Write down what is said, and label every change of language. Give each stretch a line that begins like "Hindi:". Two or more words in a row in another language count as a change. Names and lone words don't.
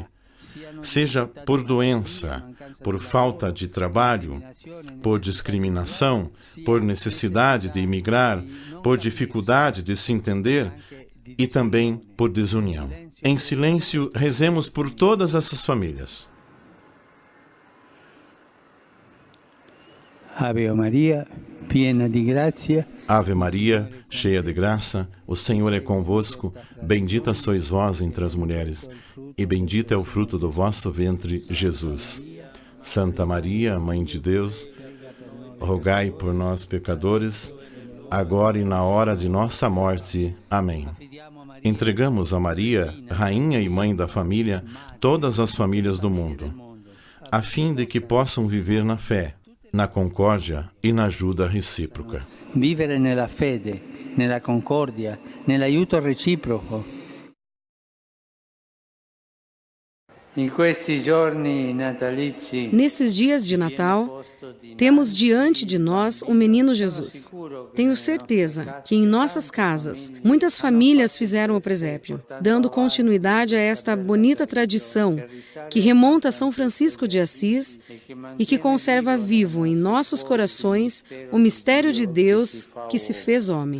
Portuguese: Seja por doença, por falta de trabalho, por discriminação, por necessidade de emigrar, por dificuldade de se entender e também por desunião. Em silêncio, rezemos por todas essas famílias.
Italian: Ave Maria, piena di grazia.
Portuguese: Ave Maria, cheia de graça, o Senhor é convosco. Bendita sois vós entre as mulheres, e bendito é o fruto do vosso ventre, Jesus. Santa Maria, Mãe de Deus, rogai por nós, pecadores, agora e na hora de nossa morte. Amém. Entregamos a Maria, Rainha e Mãe da Família, todas as famílias do mundo, a fim de que possam viver na fé, na concórdia e na ajuda recíproca.
Italian: Vivere nella fede, nella concordia, nell'aiuto reciproco.
Portuguese: Nesses dias de Natal, temos diante de nós o menino Jesus. Tenho certeza que em nossas casas, muitas famílias fizeram o presépio, dando continuidade a esta bonita tradição que remonta a São Francisco de Assis e que conserva vivo em nossos corações o mistério de Deus que se fez homem.